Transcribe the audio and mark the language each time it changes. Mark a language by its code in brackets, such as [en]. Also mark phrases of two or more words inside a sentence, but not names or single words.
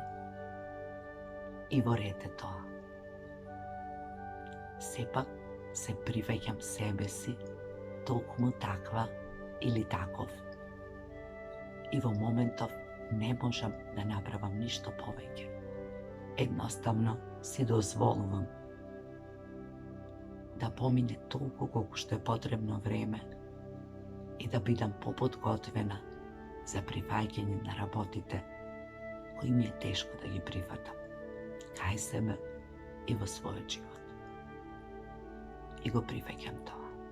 [mk] И во ред е тоа. Сепак се прифаќам себе си токму таква или таков. И во моментов не можам да направам ништо повеќе. Jednostavno si dozvolувам da помине толку колку што е потребно време и да бидам поподготвена за прифаќање на работите кои ми е тешко да ги прифатам кај себе и во својот живот. И го прифаќам тоа.